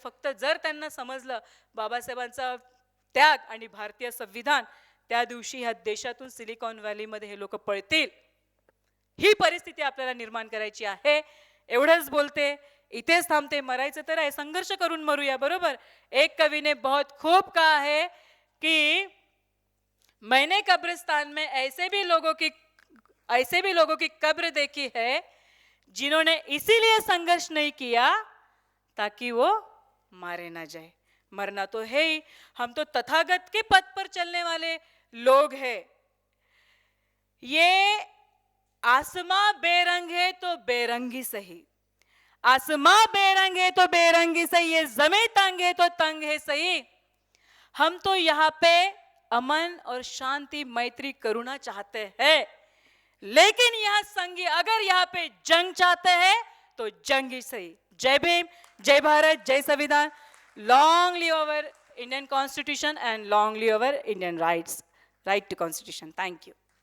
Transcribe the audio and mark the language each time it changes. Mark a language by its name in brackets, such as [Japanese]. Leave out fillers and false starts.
[Marathi] फक्त जर त्यांना समजलं बाबासाहेबांचा त्याग आणि भारतीय संविधान, त्या दिवशी ह्या देशातून सिलिकॉन व्हॅलीमध्ये हे लोक पळतील. ही परिस्थिती आपल्याला निर्माण करायची आहे. एवढंच बोलते, इथेच थांबते. मरायचं तर आहे, संघर्ष करून मरूया, बरोबर. [Hindi] एक कवि ने बहुत खूब कहा है कि मैंने कब्रिस्तान में ऐसे भी लोगों की कब्र देखी है जिन्होंने इसीलिए संघर्ष नहीं किया ताकि वो मारे ना जाए. मरना तो है ही, हम तो तथागत के पथ पर चलने वाले लोग हैं. ये आसमां बेरंग है तो बेरंगी सही, आसमां बेरंग है तो बेरंगी सही, ये जमीन तंग है तो तंग है सही. हम तो यहाँ पे अमन और शांति, मैत्री, करुणा चाहते हैं, लेकिन यहाँ संगी अगर यहाँ पे जंग चाहते हैं तो जंग ही सही. जय भीम, जय भारत, जय संविधान. [English] Long live our Indian Constitution and long live our Indian rights. Right to Constitution. Thank you.